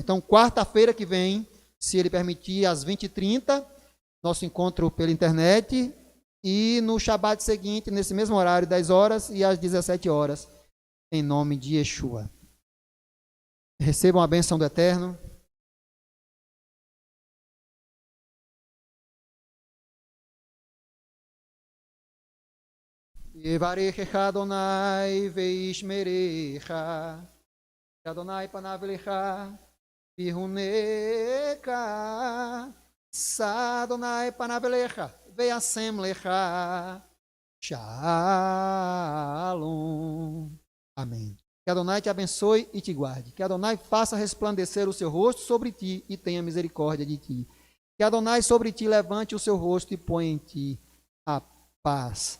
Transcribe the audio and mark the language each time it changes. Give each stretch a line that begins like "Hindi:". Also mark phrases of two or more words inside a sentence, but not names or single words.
Portuguese: Então, quarta-feira que vem, se ele permitir, às 20h30, nosso encontro pela internet, e no Shabat seguinte, nesse mesmo horário, 10 horas e às 17 horas, em nome de Yeshua. Recebam a bênção do Eterno.
Hebrew: יברכך אדוני וישמרך, אדוני פניו אליך ויחנך, ישא אדוני פניו אליך וישם לך שלום.
Portuguese: Amém. Que Adonai te abençoe e te guarde. Que Adonai faça resplandecer o seu rosto sobre ti e tenha misericórdia de ti. Que Adonai sobre ti levante o seu rosto e ponha em ti a paz.